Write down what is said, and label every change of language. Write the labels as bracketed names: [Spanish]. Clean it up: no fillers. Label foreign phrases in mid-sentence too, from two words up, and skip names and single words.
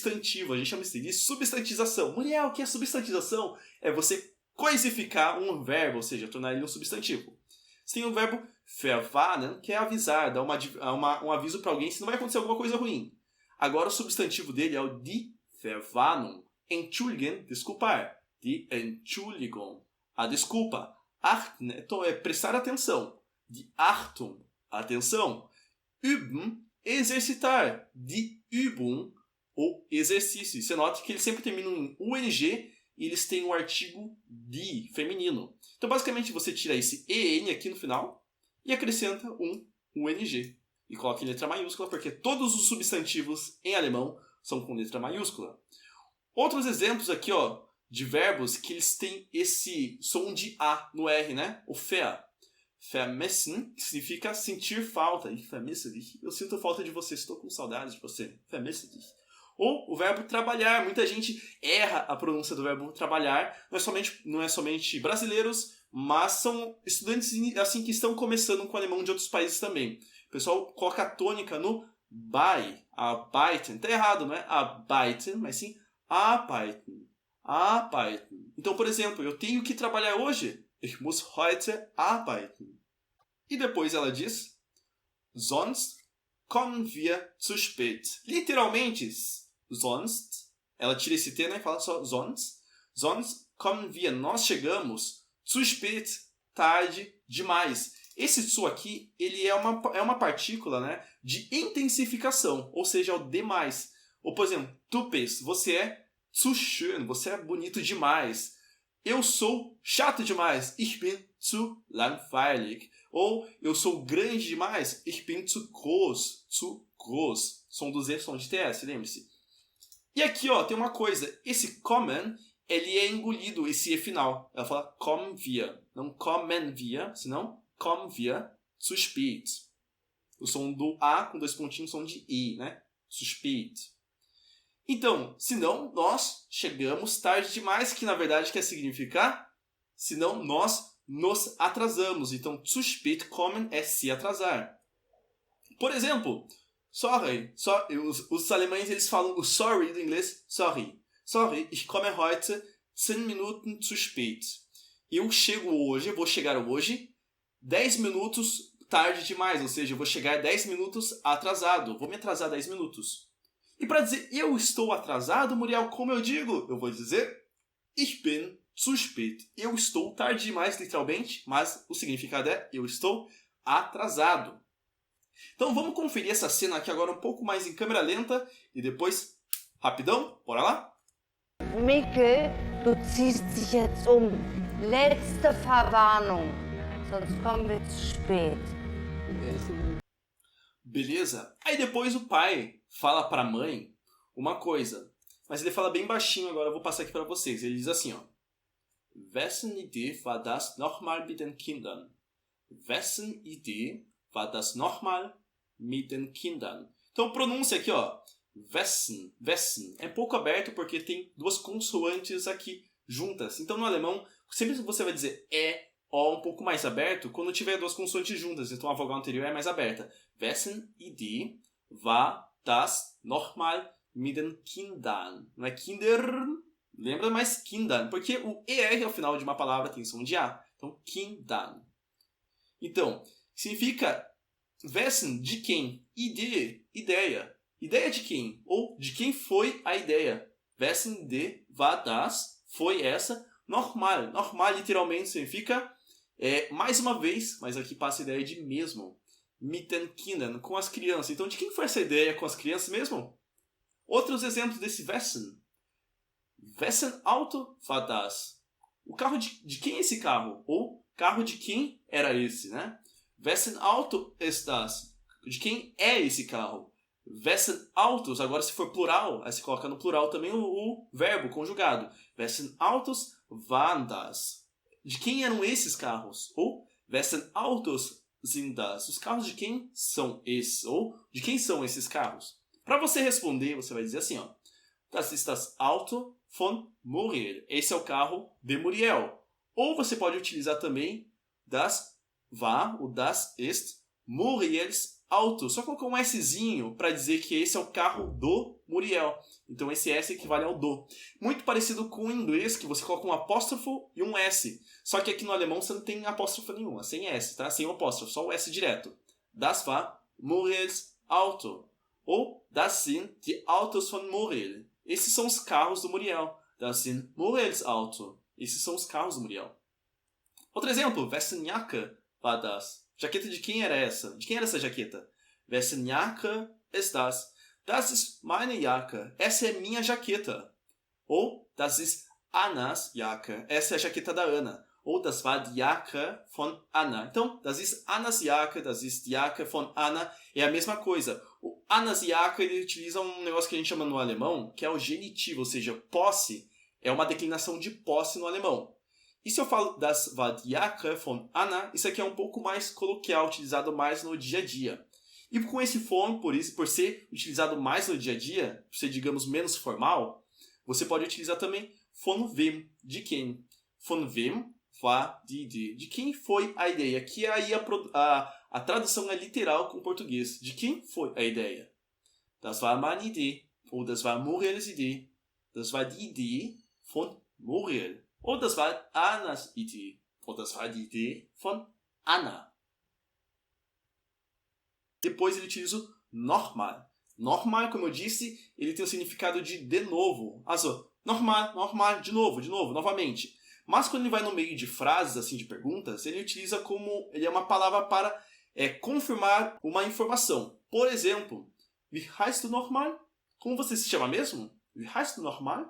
[Portuguese] A gente chama isso de substantização. Muriel, o que é substantização? É você coisificar um verbo, ou seja, tornar ele um substantivo. Você tem o verbo verwarnen, que é avisar, dar um aviso para alguém se não vai acontecer alguma coisa ruim. Agora o substantivo dele é o [German] die Verwarnung. Entschuldigen, desculpar. Die Entschuldigung, [Portuguese] a desculpa. Achten, então é prestar atenção. Die Achtung, atenção. Üben, exercitar. [German] Die Übung, [Portuguese] ou exercício. Você nota que eles sempre terminam em UNG e eles têm o artigo die, feminino. Então, basicamente, você tira esse EN aqui no final e acrescenta um UNG. E coloca em letra maiúscula, porque todos os substantivos em alemão são com letra maiúscula. Outros exemplos aqui, ó, de verbos que eles têm esse som de A no R, né? O vermissen, que significa sentir falta. [German] Ich vermisse dich. [Portuguese] Eu sinto falta de você, estou com saudades de você. [German] Vermisse dich. [Portuguese] Ou o verbo trabalhar. Muita gente erra a pronúncia do verbo trabalhar. Não é somente brasileiros, mas são estudantes assim, que estão começando com o alemão de outros países também. O pessoal coloca a tônica no bei, arbeiten. Tá errado, não é arbeiten, mas sim arbeiten. Então, por exemplo, eu tenho que trabalhar hoje. [German] Ich muss heute arbeiten. [Portuguese] E depois ela diz, [German] sonst kommen wir zu spät. [Portuguese] Literalmente, sonst, ela tira esse T, né, e fala só [German] sonst kommen wir, [Portuguese] nós chegamos, [German] zu spät, [Portuguese] tarde demais. Esse zu aqui, ele é uma partícula, né, de intensificação, ou seja, é o demais. Ou, por exemplo, [German] du bist, [Portuguese] você é [German] zu schön, [Portuguese] você é bonito demais. Eu sou chato demais, [German] ich bin zu langweilig. [Portuguese] Ou eu sou grande demais, [German] ich bin zu groß, [Portuguese] Som do Z, som de TS, lembre-se. E aqui, ó, tem uma coisa, esse kommen, ele é engolido, esse E final. Ela fala [German] kommen wir, [Portuguese] não [German] kommen wir, [Portuguese] senão [German] kommen wir zu spät. [Portuguese] O som do A com dois pontinhos, som de I, né? [German] Zu spät. [Portuguese] Então, senão nós chegamos tarde demais, que na verdade quer significar, senão nós nos atrasamos. Então, [German] zu spät kommen [Portuguese] é se atrasar. Por exemplo, sorry. Os alemães eles falam o sorry do inglês, sorry. [German] Sorry, ich komme heute 10 Minuten zu spät. [Portuguese] Eu vou chegar hoje 10 minutos tarde demais, ou seja, eu vou chegar 10 minutos atrasado. Vou me atrasar 10 minutos. E para dizer eu estou atrasado, Muriel, como eu digo? Eu vou dizer ich bin zu spät. Eu estou tarde demais, literalmente, mas o significado é eu estou atrasado. Então vamos conferir essa cena aqui agora um pouco mais em câmera lenta e depois, rapidão, bora lá? [German] Mikkel, du ziehst dich jetzt Letzte Verwarnung, sonst kommen wir zu spät. [Portuguese] Beleza? Aí depois o pai fala para a mãe uma coisa, mas ele fala bem baixinho agora, eu vou passar aqui para vocês. Ele diz assim, ó: [German] Wessen Idee war das nochmal mit den Kindern? Wessen Idee war das nochmal mit den Kindern? [Portuguese] Então pronúncia aqui, ó. [German] wessen. Wessen. [Portuguese] É pouco aberto porque tem duas consoantes aqui juntas. Então no alemão, sempre você vai dizer o um pouco mais aberto quando tiver duas consoantes juntas. Então a vogal anterior é mais aberta. [German] Wessen Idee war das nochmal mit den Kindern? [Portuguese] Não é Kindern, lembra mais Kindern, porque o ER ao final de uma palavra tem som de A. Então Kindern. Então, significa wessen, de quem? Idee, ideia. Ideia de quem? Ou de quem foi a ideia? [German] Wessen Idee war das? [Portuguese] Foi essa. Normal. Normal literalmente significa mais uma vez, mas aqui passa a ideia de mesmo. [German] Mit den Kindern, [Portuguese] com as crianças. Então, de quem foi essa ideia com as crianças mesmo? Outros exemplos desse [German] wessen. Wessen Auto war das? [Portuguese] O carro de quem é esse carro? Ou carro de quem era esse, né? [German] Wessen Auto ist das? [Portuguese] De quem é esse carro? Wessen Autos, agora se for plural, aí você coloca no plural também o verbo conjugado. [German] Wessen Autos waren das? [Portuguese] De quem eram esses carros? [German] Ou wessen Autos sind das? [Portuguese] Os carros de quem são esses? Ou de quem são esses carros? Para você responder, você vai dizer assim, ó. [German] Das ist das Auto von Muriel. [Portuguese] Esse é o carro de Muriel. Ou você pode utilizar também [German] das war, [Portuguese] o [German] das ist, Muriels Auto. [Portuguese] Só colocar um Szinho para dizer que esse é o carro do Muriel. Então esse S equivale ao do. Muito parecido com o inglês, que você coloca um apóstrofo e um S. Só que aqui no alemão você não tem apóstrofo nenhuma, sem S, tá? Sem o apóstrofo, só o S direto. [German] Das war Muriels Auto. Ou das sind die Autos von Muriel. [Portuguese] Esses são os carros do Muriel. [German] Das sind Muriels Auto. [Portuguese] Esses são os carros do Muriel. Outro exemplo, [German] wessen Jacke war das? [Portuguese] Jaqueta de quem era essa? De quem era essa jaqueta? [German] Wessen Jacke ist das? Das ist meine Jacke. [Portuguese] Essa é minha jaqueta. Ou [German] das ist Annas Jacke. [Portuguese] Essa é a jaqueta da Ana. [German] Ou das war die Jacke von Anna. Então, das ist Annas Jacke, das ist die Jacke von Anna. [Portuguese] É a mesma coisa. [German] O Annas Jacke, [Portuguese] ele utiliza um negócio que a gente chama no alemão, que é o genitivo, ou seja, posse. É uma declinação de posse no alemão. E se eu falo [German] das war die Jacke von Anna, [Portuguese] isso aqui é um pouco mais coloquial, utilizado mais no dia a dia. E com esse von, por ser utilizado mais no dia a dia, por ser, digamos, menos formal, você pode utilizar também [German] von wem, [Portuguese] de quem. [German] Von wem war die Idee. [Portuguese] De quem foi a ideia? Aqui aí a tradução é literal com o português. De quem foi a ideia? [German] Das war meine Idee. Ou das war Muriels Idee. Das war die Idee von Muriel. Ou das war Annas Idee. Ou das war die Idee von Anna. [Portuguese] Depois ele utiliza o nochmal. [German] Nochmal, [Portuguese] como eu disse, ele tem o significado de novo. [German] Also, nochmal, nochmal, [Portuguese] de novo, novamente. Mas quando ele vai no meio de frases, assim, de perguntas, ele utiliza como... Ele é uma palavra para confirmar uma informação. Por exemplo, [German] wie heißt du nochmal? [Portuguese] Como você se chama mesmo? [German] Wie heißt du nochmal?